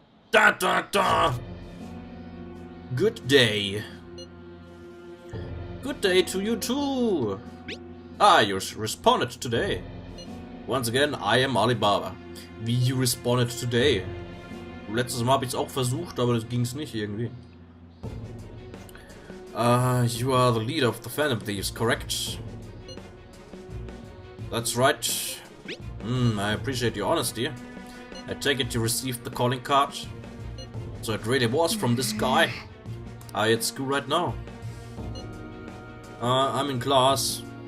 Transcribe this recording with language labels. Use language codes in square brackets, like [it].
[en] Da da da! Good day. Good day to you too! Ah, you responded today. Once again, I am Alibaba. [de] Wie [en] you responded today? [de] Letztes Mal habe ich es auch versucht, aber das ging es nicht irgendwie. [en] You are the leader of the Phantom Thieves, correct? That's right. I appreciate your honesty. I take it you received the calling card. So it really was from this guy. I at school right now. I'm in class.